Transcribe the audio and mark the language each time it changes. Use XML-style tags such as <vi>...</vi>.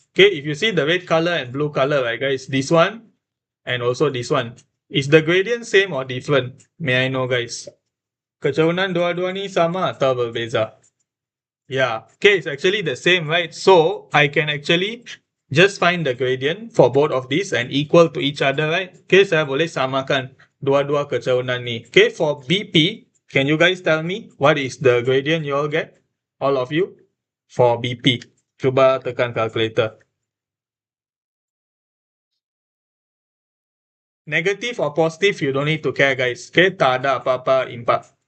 <en>Okay, if you see the red color and blue color, right guys, this one and also this one. Is the gradient same or different? May I know guys?</en> <ms>Kecerunan dua-dua ni sama atau berbeza?</ms> <en>Yeah, okay, it's actually the same, right? So I can actually just find the gradient for both of these and equal to each other, right?</en> <ms>Okay, saya boleh samakan dua-dua kecerunan ni.</ms> <en>Okay, for BP, can you guys tell me what is the gradient you all get? All of you? For BP.</en> <ms>Cuba tekan calculator.</ms> <en>Negative or positive, you don't need to care, guys. Okay,</en> <ms>tak ada apa-apa</ms> <en>impact.</en>